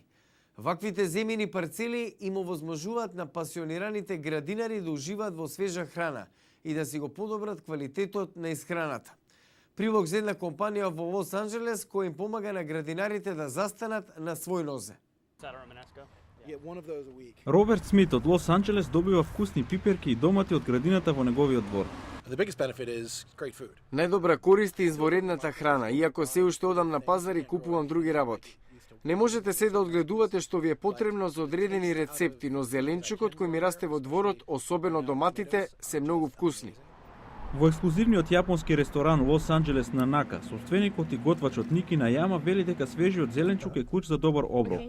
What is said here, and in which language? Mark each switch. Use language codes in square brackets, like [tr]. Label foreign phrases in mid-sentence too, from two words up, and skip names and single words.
[mk] Ваквите земјени парцели им овозможуваат на пасионираните градинари да уживаат во свежа храна и да си го подобрат квалитетот на исхраната. Прилог за една компанија во Лос Анџелес која им помага на градинарите да застанат на свој нозе. Роберт Смит од Лос Анџелес добива вкусни пиперки и домати од градината во неговиот двор. [en] The biggest benefit is great food. [mk] Најдобра корист е изворедната храна, иако се уште одам на пазар и купувам други работи. Не можете се да одгледувате што ви е потребно за одредени рецепти, но зеленчукот кој ми расте во дворот, особено доматите, се многу вкусни. Во ексклузивниот јапонски ресторан Лос Анџелес на Нака, собственикот и готвачот Ники Најама вели дека свежиот зеленчук е клуч за добар оброк.